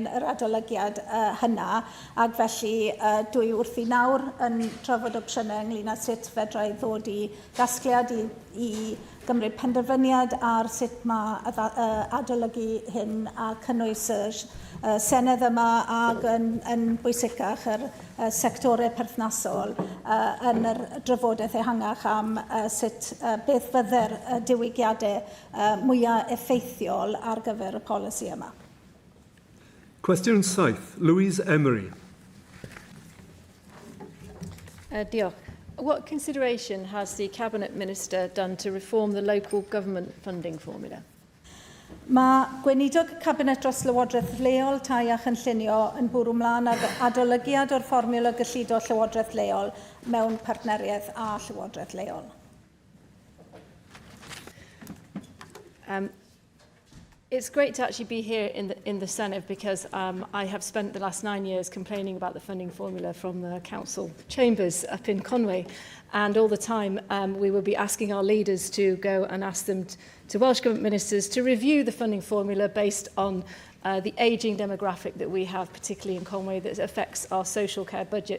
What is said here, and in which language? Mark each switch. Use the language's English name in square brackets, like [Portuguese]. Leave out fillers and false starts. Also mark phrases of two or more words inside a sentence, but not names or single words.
[Welsh] yr adolygiad hynna, ac felly dwi wrthi nawr yn trafod opsiynau ynglyn â sut fedrai ddod i gasgliad i gymryd penderfyniad ar sut mae adolygu hyn a cynnwys y Senedd yma ac yn bwysicach yr sectorau perthnasol yn yr drafodaeth ehangach am sut beth fydde'r diwygiadau mwyaf effeithiol ar gyfer y polisi yma. Cwestiwn 7, Louise Emery. Diolch. [English] What consideration has the Cabinet Minister done to reform the local government funding formula? [Welsh] Mae Gweinidog Cabinet dros Llywodraeth leol tai a chynllunio yn bwrw mlaen ar adolygiad o'r fformiwla gyllido Llywodraeth leol mewn partneriaeth a Llywodraeth leol. [English] It's great to actually be here in the Senedd because I have spent the last 9 years complaining about the funding formula from the council chambers up in Conway, and all the time we will be asking our leaders to go and ask them to Welsh Government ministers to review the funding formula based on the ageing demographic that we have, particularly in Conway, that affects our social care budget.